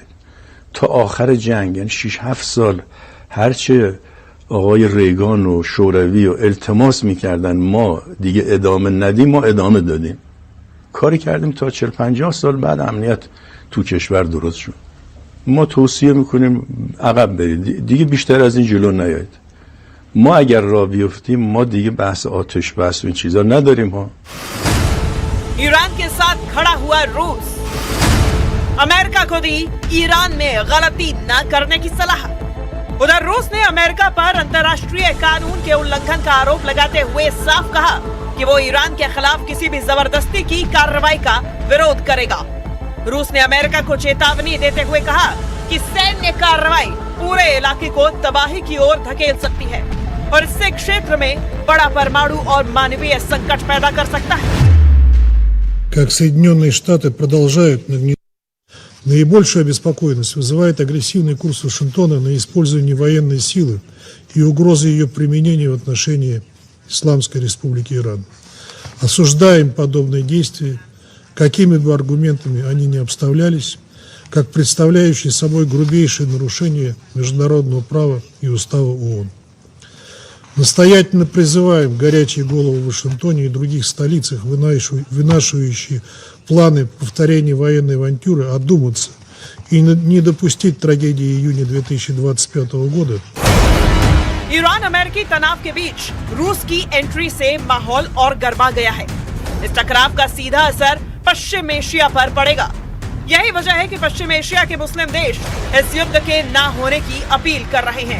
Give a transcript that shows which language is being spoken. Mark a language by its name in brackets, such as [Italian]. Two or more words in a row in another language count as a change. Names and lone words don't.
[Persian] تا آخر جنگ، یعنی 6-7 سال، هرچه آقای ریگان و شوروی و التماس میکردن ما دیگه ادامه ندیم، ما ادامه دادیم. کاری کردیم تا 40-50 سال بعد امنیت تو کشور درست شد. ما توصیه میکنیم عقب برید، دیگه بیشتر از این جلو نیایید. ما اگر راه بیفتیم ما دیگه بحث آتش بس و این چیزا نداریم ها. [Hindi] ईरान के साथ खड़ा हुआ रूस। अमेरिका को दी ईरान में गलती न करने की सलाह। उधर रूस ने अमेरिका पर अंतर्राष्ट्रीय कानून के उल्लंघन का आरोप लगाते हुए साफ कहा कि वो ईरान के खिलाफ किसी भी जबरदस्ती की कार्रवाई का विरोध करेगा। रूस ने अमेरिका को चेतावनी देते हुए कहा कि सैन्य कार्रवाई पूरे इलाके को तबाही की ओर धकेल सकती है और इससे क्षेत्र में बड़ा परमाणु और मानवीय संकट पैदा कर सकता है। [Russian] Как Соединенные Штаты продолжают Наибольшую обеспокоенность вызывает агрессивный курс Вашингтона на использование военной силы и угрозы ее применения в отношении Исламской Республики Иран. Осуждаем подобные действия, какими бы аргументами они ни обставлялись, как представляющие собой грубейшее нарушение международного права и устава ООН. Настоятельно призываем горячие головы в Вашингтоне и других столицах, вынашивающие планы повторения военной авантюры, одуматься и не допустить трагедии июня 2025 года. [Hindi] ईरान अमेरिकी तनाव के बीच रूस की एंट्री से माहौल और गर्मा गया है। इस टकराव का सीधा असर पश्चिम एशिया पर पड़ेगा। यही वजह है कि पश्चिम एशिया के मुस्लिम देश इस युद्ध के ना होने की अपील कर रहे हैं।